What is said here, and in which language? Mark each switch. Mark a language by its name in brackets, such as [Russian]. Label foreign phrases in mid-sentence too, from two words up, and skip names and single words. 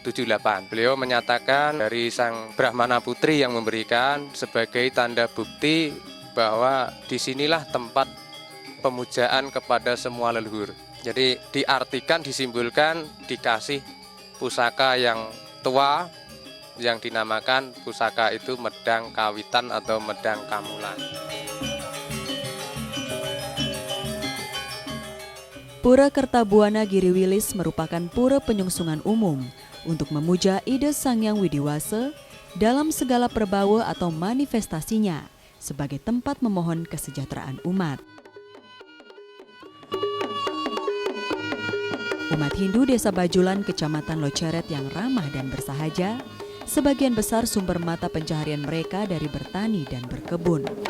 [Indonesian] Beliau menyatakan dari Sang Brahmana Putri yang memberikan sebagai tanda bukti bahwa disinilah tempat pemujaan kepada semua leluhur. Jadi diartikan, disimbolkan, dikasih pusaka yang tua yang dinamakan pusaka itu Medang Kawitan atau Medang Kamulan. Pura Kertabuana Giri Wilis merupakan pura penyungsungan umum untuk memuja ide Sang Hyang Widiwasa dalam segala perbawa atau manifestasinya sebagai tempat memohon kesejahteraan umat. Umat Hindu Desa Bajulan, Kecamatan Loceret yang ramah dan bersahaja, sebagian besar sumber mata pencaharian mereka dari bertani dan berkebun.